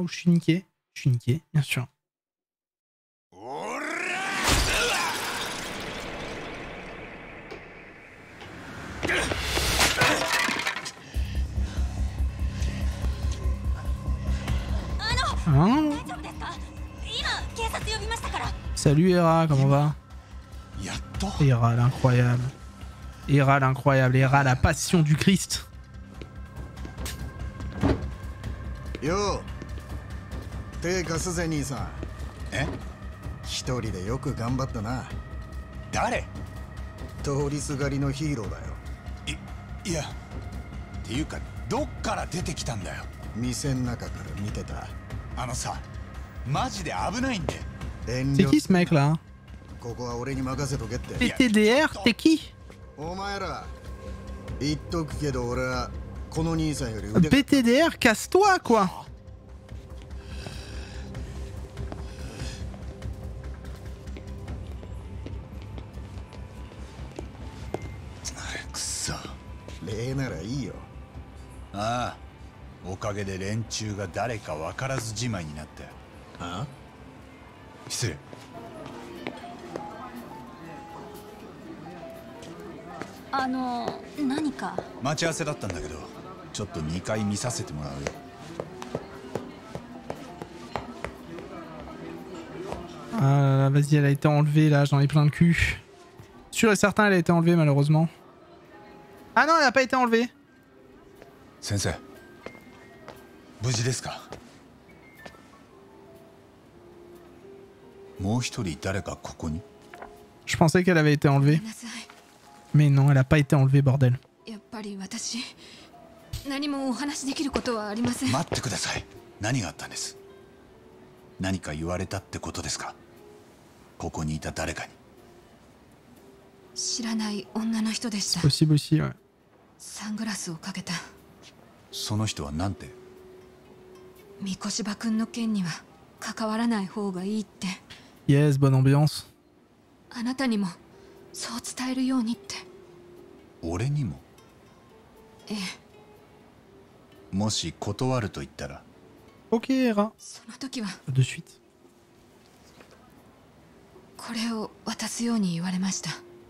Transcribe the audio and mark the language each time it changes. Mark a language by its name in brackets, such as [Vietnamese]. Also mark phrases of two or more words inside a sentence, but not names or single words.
[French] Ou je suis niqué? Je suis niqué, bien sûr. Hein? Salut Hera, comment va? Hera l'incroyable. Hera l'incroyable. Hera la passion du Christ. Yo. [Japanese] 手貸すぜ兄さん。え？一人でよく頑張ったな。誰？通りすがりのヒーローだよ。いや。っていうかどっから出てきたんだよ。店の中から見てた。あのさ、マジで危ないんで。 [French] C'est qui ce mec là? PTDR, t'es qui? PTDR, casse-toi quoi! [Japanese] Ah, おかげで連中が誰か分からずじまいになった。あ？失礼。何か待ち合わせだったんだけど、ちょっと2回見させてもらうよ。 [French] Ah, vas-y, elle a été enlevée là, j'en ai plein le cul. Sûr et certain, elle a été enlevée malheureusement. Ah non, elle n'a pas été enlevée. [Japanese] Sensei, 無事ですか？もう一人誰かここに？ [French] Je pensais qu'elle avait été enlevée. Mais non, elle n'a pas été enlevée, bordel. [Japanese] やっぱり私、何もお話できることはありません。待ってください。何があったんです？何か言われたってことですか？ここにいた誰かに。知らない女の人でした。 [French] Possible aussi, ouais. [Japanese] サングラスをかけた。その人はなんて？三越芝君の件には関わらない方がいいって。 [French] Yes, bonne ambiance. [Japanese] あなたにもそう伝えるようにって。俺にも？ええ。もし断ると言ったら？ [French] Ok, Hera. [Japanese] その時は。 [French] De suite. [Japanese] これを渡すように言われました。